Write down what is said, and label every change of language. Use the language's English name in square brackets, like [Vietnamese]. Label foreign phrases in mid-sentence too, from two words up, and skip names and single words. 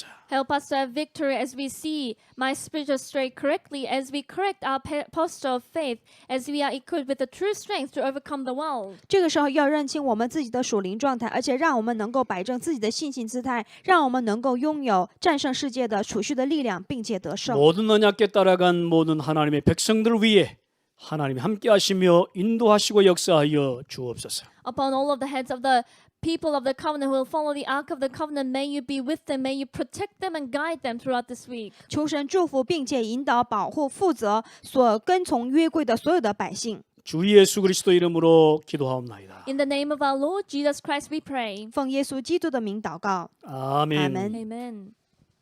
[English] help us to have victory as we see my spiritual straight correctly, as we correct our posture of faith, as we are equipped with the true strength to overcome the world. [Chinese] 这个时候要认清我们自己的属灵状态，而且让我们能够摆正自己的信心姿态，让我们能够拥有战胜世界的储蓄的力量，并且得胜。 [Korean] 모든 언약궤 따라간 모든 하나님의 백성들을 위해 하나님이 함께 하시며 인도하시고 역사하여 주옵소서. [English] Upon all of the heads of the people of the covenant who will follow the Ark of the Covenant, may you be with them, may you protect them and guide them throughout this week. [Chinese] 求神祝福，并且引导、保护、负责所跟从约柜的所有的百姓。 [Korean] 주 예수 그리스도 이름으로 기도하옵나이다. [English] In the name of our Lord Jesus Christ we pray. [Chinese] 奉耶稣基督的名祷告， [Korean] 아멘. 아멘. [English] Amen.